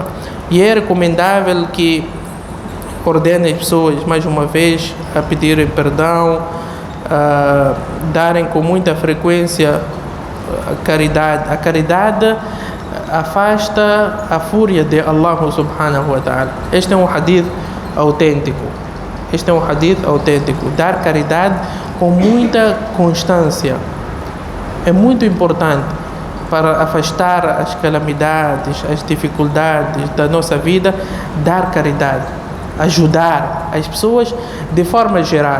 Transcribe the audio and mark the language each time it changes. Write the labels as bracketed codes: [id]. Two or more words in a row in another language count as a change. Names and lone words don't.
[pt] E é recomendável que ordene as pessoas mais uma vez a pedirem perdão, a darem com muita frequência a caridade. A caridade afasta a fúria de Allah [ar] سبحانه وتعالى. [pt] Este é um hadith autêntico. Dar caridade com muita constância é muito importante para afastar as calamidades, as dificuldades da nossa vida. Dar caridade, ajudar as pessoas de forma geral.